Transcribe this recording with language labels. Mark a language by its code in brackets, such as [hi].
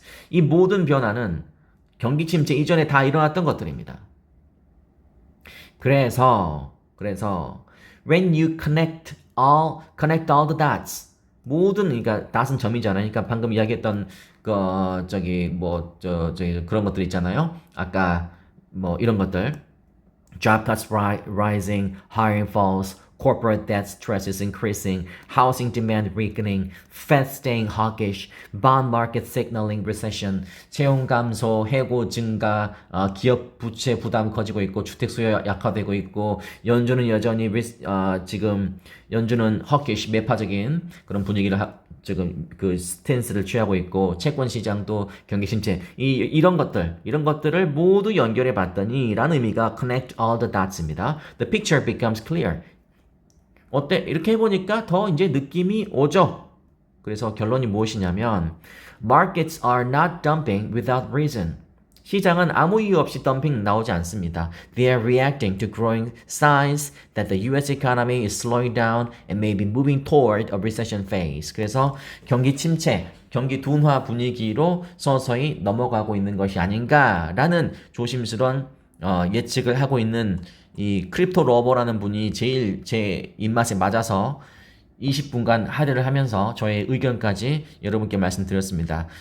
[ko] 이 모든 변화는 경기 침체 이전에 다 일어났던 것들입니다. 그래서 [en] when you connect all the dots [ko] 모든 그러니까 dot은 점이잖아요. 그러니까 방금 이야기했던 그런 것들 있잖아요. 아까 뭐 이런 것들 [en] job cuts rising, hiring falls, corporate debt stress is increasing, housing demand weakening, Fed staying hawkish, bond market signaling recession, [ko] 채용 감소, 해고 증가, 기업 부채 부담 커지고 있고 주택 수요 약화되고 있고 연준은 여전히 지금 연준은 hawkish 매파적인 그런 분위기를 지금 그 스탠스를 취하고 있고 채권 시장도 경기 침체 이런 것들을 모두 연결해 봤더니 라는 의미가 [en] connect all the dots [ko] 입니다. [en] The picture becomes clear. [ko] 어때? 이렇게 해보니까 더 이제 느낌이 오죠. 그래서 결론이 무엇이냐면 [en] markets are not dumping without reason. [ko] 시장은 아무 이유 없이 덤핑 나오지 않습니다. [en] They are reacting to growing signs that the US economy is slowing down and may be moving toward a recession phase. [ko] 그래서 경기 침체, 경기 둔화 분위기로 서서히 넘어가고 있는 것이 아닌가라는 조심스러운 예측을 하고 있는 이 크립토 러버라는 분이 제일 제 입맛에 맞아서 20분간 할애를 하면서 저의 의견까지 여러분께 말씀드렸습니다.